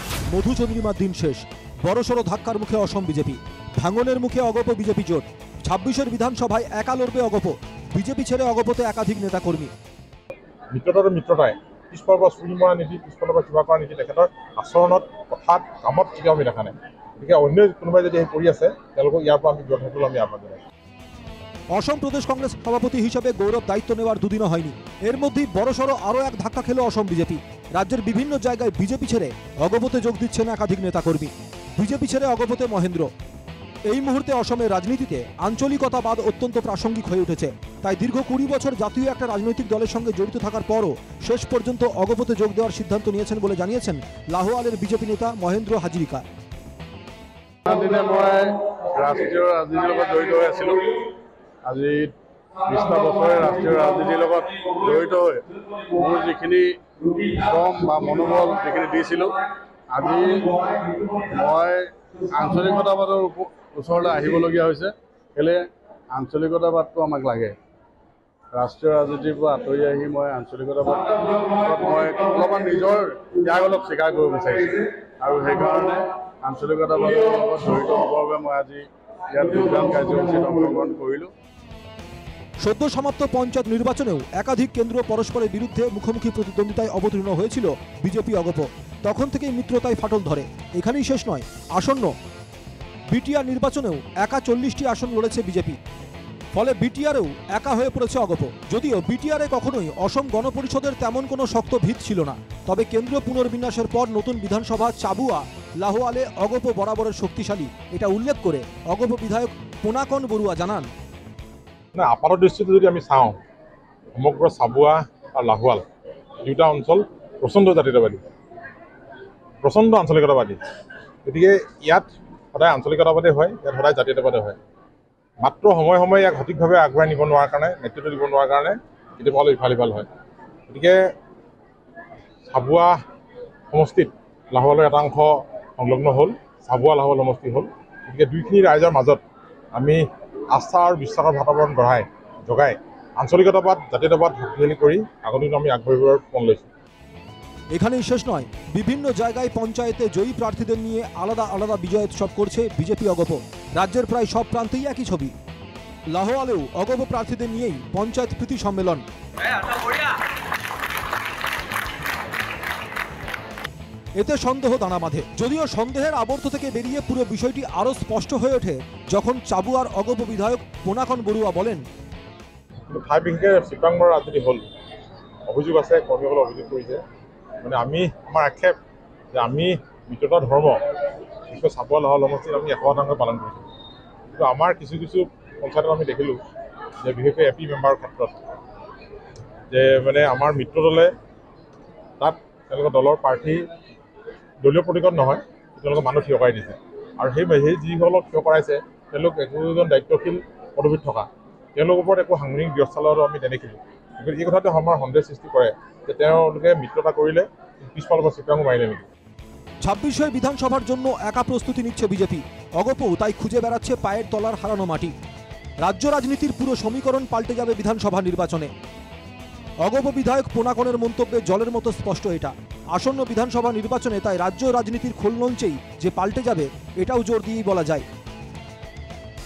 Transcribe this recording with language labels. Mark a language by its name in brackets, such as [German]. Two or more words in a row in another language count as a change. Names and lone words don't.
[Bangla] মধুচন্দ্রিমার দিন শেষ, বড়সড় ধাক্কার মুখে অসম বিজেপি, ভাঙনের মুখে অগপ বিজেপি জোট। 26-এর বিধানসভায় একা লড়বে অগপ, বিজেপি ছেড়ে অগপতে একাধিক নেতাকর্মী। [Assamese] মিত্ৰতাৰ মিত্ৰতাই পিছফালৰ পৰা চুৰি মৰা নীতি, পিছফালৰ পৰা কিবা কৰা নীতি তেখেতৰ আচৰণত, কথাত, কামত কেতিয়াও আমি দেখা নাই। গতিকে অন্য কোনোবাই যদি আহি কৰি আছে তেওঁলোকক ইয়াৰ পৰা আমি বিৰত থাকিবলৈ আমি আহ্বান জনাইছোঁ। [Bangla] অসম প্রদেশ কংগ্রেস সভাপতি হিসেবে গৌরব দায়িত্ব নেওয়ার দুদিনও হয়নি, এর মধ্যেই বড়সড় আরও এক ধাক্কা খেল অসম বিজেপি। রাজ্যের বিভিন্ন জায়গায় বিজেপি ছেড়ে অগপতে যোগ দিচ্ছেন একাধিক নেতাকর্মী। বিজেপি ছেড়ে অগপতে মহেন্দ্র। এই মুহূর্তে অসমের রাজনীতিতে আঞ্চলিকতাবাদ অত্যন্ত প্রাসঙ্গিক হয়ে উঠেছে। তাই দীর্ঘ 20 বছর জাতীয় একটা রাজনৈতিক দলের সঙ্গে জড়িত থাকার পরও শেষ পর্যন্ত অগপতে যোগ দেওয়ার সিদ্ধান্ত নিয়েছেন বলে জানিয়েছেন লাহোয়ালের বিজেপি নেতা মহেন্দ্র হাজিরিকা। [Assamese] দিনে মই ৰাষ্ট্ৰীয় ৰাজনীতিৰ লগত জড়িত হৈ আছিলোঁ। আজি 20টা বছৰে ৰাষ্ট্ৰীয় ৰাজনীতিৰ লগত জড়িত হৈ মোৰ যিখিনি শ্ৰম বা মনোবল যিখিনি দিছিলোঁ, আজি মই আঞ্চলিকতাবাদৰ ওচৰলৈ আহিবলগীয়া হৈছে। কেলৈ আঞ্চলিকতাবাদটো আমাক লাগে। ৰাষ্ট্ৰীয় ৰাজনীতিৰ পৰা আঁতৰি আহি মই আঞ্চলিকতাবাদ মই অলপমান নিজৰ ত্যাগ অলপ স্বীকাৰ কৰিব বিচাৰিছোঁ, আৰু সেইকাৰণে আঞ্চলিকতাবাদৰ লগত জড়িত হ'বৰ বাবে মই আজি ইয়াত যোগদান কাৰ্যসূচীত অংশগ্ৰহণ কৰিলোঁ। [Bangla] সদ্য সমাপ্ত পঞ্চায়েত নির্বাচনেও একাধিক কেন্দ্র পরস্পরের বিরুদ্ধে মুখোমুখি প্রতিদ্বন্দ্বিতায় অবতীর্ণ হয়েছিল বিজেপি অগপ। তখন থেকেই মিত্রতায় ফাটল ধরে। এখানেই শেষ নয়, আসন্ন বিটিআর নির্বাচনেও একা 40টি আসন লড়েছে বিজেপি। ফলে বিটিআরেও একা হয়ে পড়েছে অগপ। যদিও বিটিআরে কখনোই অসম গণপরিষদের তেমন কোনো শক্ত ভিত ছিল না, তবে কেন্দ্রীয় পুনর্বিন্যাসের পর নতুন বিধানসভা চাবুয়া লাহোয়ালে অগপ বরাবরের শক্তিশালী, এটা উল্লেখ করে অগপ বিধায়ক পোনাকন বড়ুয়া জানান, [Assamese] আপাতৰ দৃষ্টিত যদি আমি চাওঁ, সমগ্ৰ চাবুৱা আৰু লাহোৱাল দুয়োটা অঞ্চল প্ৰচণ্ড জাতীয়তাবাদী, প্ৰচণ্ড আঞ্চলিকতাবাদী। গতিকে ইয়াত সদায় আঞ্চলিকতাবাদী হয়, ইয়াত সদায় জাতীয়তাবাদী হয়। মাত্ৰ সময়ে সময়ে ইয়াক সঠিকভাৱে আগবঢ়াই নিব নোৱাৰাৰ কাৰণে, নেতৃত্ব দিব নোৱাৰাৰ কাৰণে কেতিয়াবা অলপ ইফাল সিফাল হয়। গতিকে চাবুৱা সমষ্টিত লাহোৱালৰ এটা অংশ সংলগ্ন হ'ল, চাবুৱা লাহোৱাল সমষ্টি হ'ল। গতিকে দুইখিনি ৰাইজৰ মাজত আমি আস্থা আৰু বিশ্বাসৰ বাতাবৰণ জগাই আঞ্চলিকতাবাদ, জাতীয়তাবাদ শক্তিশালী কৰি আগলৈ আমি আগবাঢ়িবৰ মন লৈছোঁ। [Bangla] এখানেই শেষ নয়, বিভিন্ন জায়গায় পঞ্চায়েতে জয়ী প্রার্থীদের নিয়ে আলাদা আলাদা বিজয় উৎসব করছে বিজেপি অগপ। রাজ্যের প্রায় সব প্রান্তেই একই ছবি। লাহোয়ালেও অগপ প্রার্থীদের নিয়েই পঞ্চায়েত প্রীতি সম্মেলন। এতে সন্দেহ দানা বাঁধে, যদিও সন্দেহের আবর্ত থেকে বেরিয়ে পুরো বিষয়টি আরও স্পষ্ট হয়ে ওঠে যখন চাবুয়ার অগপ বিধায়ক পোনাকন বড়ুয়া বলেন, [Assamese] ঠাই বিশেষে চিত্ৰাংগৰ ৰাজনীতি হ'ল, অভিযোগ আছে, কৰ্মীসকলে অভিযোগ কৰিছে। মানে আমাৰ আক্ষেপ যে আমি মিত্ৰতা ধৰ্ম বিশেষকৈ চাবুৱা লাহোৱাল সমষ্টিত আমি 100% পালন কৰিছোঁ। কিন্তু আমাৰ কিছু কিছু পঞ্চায়তত আমি দেখিলোঁ যে বিশেষকৈ [English] AP member [Assamese] ক্ষেত্ৰত যে মানে আমাৰ মিত্ৰ দলে তাত তেওঁলোকৰ দলৰ প্ৰাৰ্থী দলীয় প্ৰতীকত নহয়, তেওঁলোকে মানুহ থিয় কৰাই দিছে। আৰু সেই যিসকলক থিয় কৰাইছে তেওঁলোক একোজন দায়িত্বশীল পদবীত থকা, তেওঁলোকৰ ওপৰত একো সাংবিধানিক ব্যৱস্থা আমি নেদেখিলোঁ। গতিকে এই কথাটো আমাৰ সন্দেহ সৃষ্টি কৰে যে তেওঁলোকে মিত্ৰতা কৰিলে পিছফালৰ পৰা চিত্ৰাংগ মাৰিলে নেকি। [Bangla] 26 বিধানসভার জন্য একা প্রস্তুতি নিচ্ছে বিজেপি। অগপও তাই খুঁজে বেড়াচ্ছে পায়ের তলার হারানো মাটি। রাজ্য রাজনীতির পুরো সমীকরণ পাল্টে যাবে বিধানসভা নির্বাচনে। অগপ বিধায়ক পোনাকনের মন্তব্যে জলের মতো স্পষ্ট এটা। আসন্ন বিধানসভা নির্বাচনে তাই রাজ্য রাজনীতির খোলনলচেই যে পাল্টে যাবে, এটাও জোর দিয়েই বলা যায়।